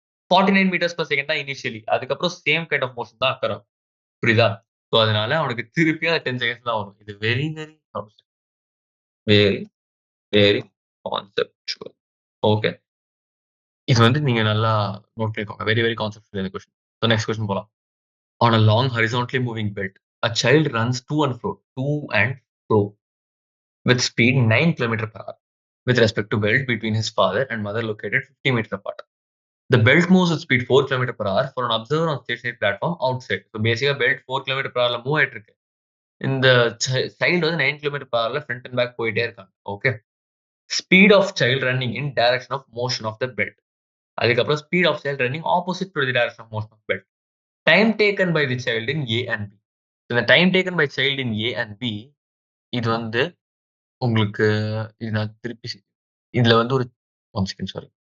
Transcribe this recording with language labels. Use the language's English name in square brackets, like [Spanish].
[Tamil] 49 metres per second தான் initially. அதுக்கப்புறம் same kind of motion தான் அக்கர் ஆகும். புரியுதா? ஸோ அதனால அவனுக்கு திருப்பியும் அது 10 செகண்ட்ஸ் தான் வரும். இது [English] Very, very very, very conceptual. [Tamil] Okay. இது வந்து நீங்க நல்லா நோட் பண்ணிக்கோங்க. [English] very, very conceptual [Tamil] இந்த கொஸ்டின். ஸோ நெக்ஸ்ட் கொஸ்டின் போலாம். [English] On a long horizontally moving belt, a child runs to and fro with speed 9 km per hour with respect to belt between his father and mother located 50 meters apart. The belt moves with speed 4 km per hour for an observer on stationary platform outside. So basically belt 4 km per hour move [Tamil] ஆயிட்டு இருக்கு. இந்த child வந்து 9 km per hourல front and back போயிட்டே இருக்காங்க. Okay. [English] Speed of child running in direction of motion of the belt. அதுக்கப்புறம் speed of child running opposite to the direction of motion of belt. Time taken by the child in A and B. [Tamil] இந்த time taken by child in A and B இது வந்து உங்களுக்கு இது நான் திருப்பி இதுல வந்து ஒரு 1 செகண்ட் சாரி.